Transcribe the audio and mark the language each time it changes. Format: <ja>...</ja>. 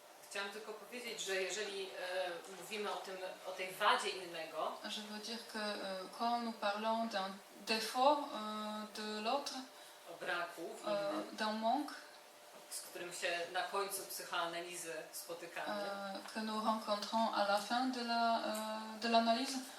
<pl>Chciałam tylko powiedzieć, że jeżeli mówimy o tej wadzie innego,</pl> <fr>Je veux dire que quand nous parlons d'un défaut de l'autre,</fr> <pl>o braku w innym,</pl> <fr>d'un manque</fr> <pl>z którym się na końcu psychoanalizy spotykamy,</pl> <fr>que nous rencontrons à la fin de l'analyse,</fr>